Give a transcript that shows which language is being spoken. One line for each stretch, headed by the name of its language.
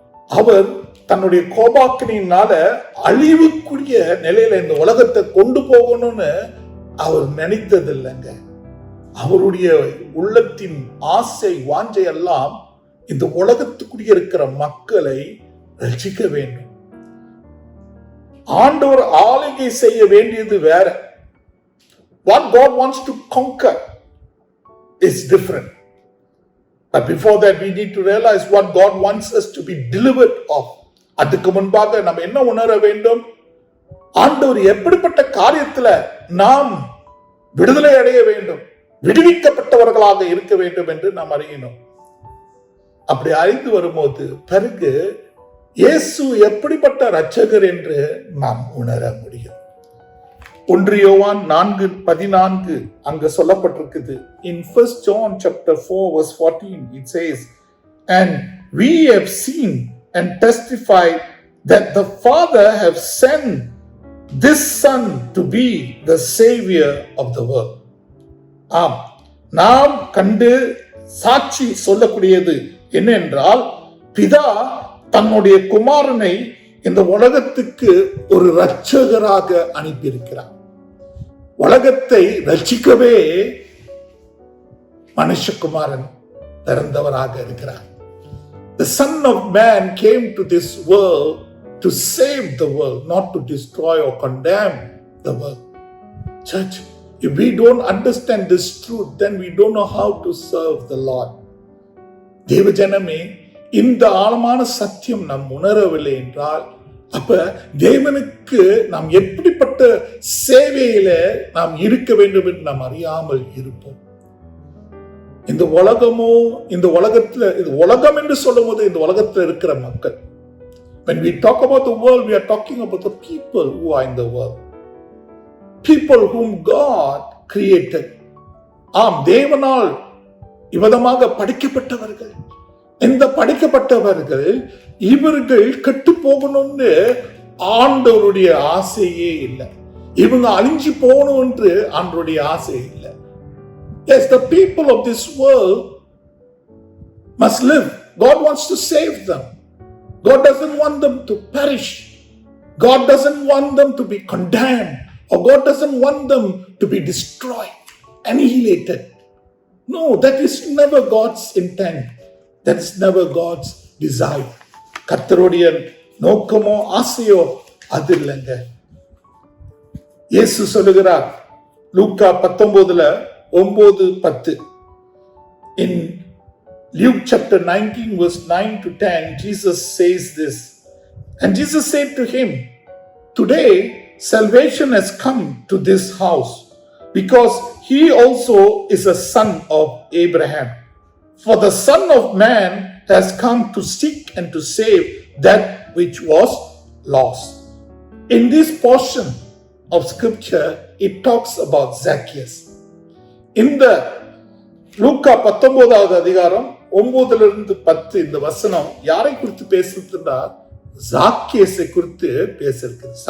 Tamil: அவர் தன்னுடைய கோபாக்கினால அழிவுக்குரிய நிலையில இந்த உலகத்தை கொண்டு போகணும்னு அவர் நினைத்தது இல்லைங்க. அவருடைய உள்ளத்தின் ஆசை வாஞ்சை எல்லாம் இந்த உலகத்துக்குரிய இருக்கிற மக்களை ரட்சிக்க வேண்டும். ஆண்டவர் ஆளுகை செய்ய வேண்டியது வேற.
English: What God wants to conquer is different. But before that we need to realize what God wants us to be delivered of.
Tamil: அதுக்கு முன்பாக நம்ம என்ன உணர வேண்டும்? ஆண்டவர் எப்படிப்பட்ட காரியத்துல நாம் விடுதலை அடைய வேண்டும், விடுவிக்கப்பட்டவர்களாக இருக்க வேண்டும் என்று நாம் அறியணும். அப்படி அறிந்து வரும்போது பிறகு இயேசு எப்படிப்பட்ட இரட்சகர் என்று நாம் உணர முடியும். 1 யோவான் 4:14 அங்க சொல்லப்பட்டிருக்குது.
English: In 1 John chapter 4 verse 14 it says, and we have seen and testified that the Father have sent this Son to be the Savior of the world.
Tamil: ஆம், நாம் கண்டு சாட்சி சொல்லக்கூடியது என்னென்றால், பிதா தன்னுடைய குமாரனை இந்த உலகத்துக்கு ஒரு இரட்சகராக அனுப்பியிருக்கிறார். உலகத்தை ரட்சிக்கவே மனுஷகுமாரன் பிறந்தவராக இருக்கிறார்.
English: The Son of Man came to this world to save the world, not to destroy or condemn the world. Church, if we don't understand this truth, then we don't know how to serve the Lord.
Tamil: தேவஜனமே, இந்த ஆழமான சத்தியம் நாம் உணரவில்லை என்றால், அப்ப தேவனுக்கு நாம் எப்படிப்பட்ட சேவையில நாம் இருக்க வேண்டும் என்று நாம் அறியாமல் இருப்போம். இந்த உலகமோ, இந்த உலகத்துல, இது உலகம் என்று சொல்லும் போது இந்த உலகத்துல இருக்கிற மக்கள்,
English: when we talk about the world, we are talking about the people who are in the world, people whom God created.
Tamil: ஆம், தேவனால் இவ்விதமாக படைக்கப்பட்டவர்கள். இந்த படைக்கப்பட்டவர்கள் இவர்கள் கெட்டு போகணும்னு ஆண்டவருடைய ஆசையே இல்லை. இவங்க அழிஞ்சு போகணும் என்று ஆண்டவருடைய ஆசை இல்லை.
English: Yes, the people of this world must live. God wants to save them. God doesn't want them to perish. God doesn't want them to be condemned, or God doesn't want them to be destroyed, annihilated. No, that is never God's intent. That is never God's desire.
Tamil: கர்த்தருடைய நோக்கமோ ஆசையோ அது இல்லைங்க. இயேசு சொல்லுகிறார் லூக்கா 19:9-10.
English: In Luke chapter 19 verse 9 to 10, Jesus says this. And Jesus said to him, "Today salvation has come to this house, because he also is a son of Abraham. For the Son of Man has come to seek and to save that which was lost." In this portion of scripture, it talks about Zacchaeus.
Tamil: இந்த லூக்கா 19வது அதிகாரம் 9-10 இந்த வசனம் யாரை குறித்து பேசுதுன்னா ஜாக்கியேசை குறித்து பேசிருக்கு.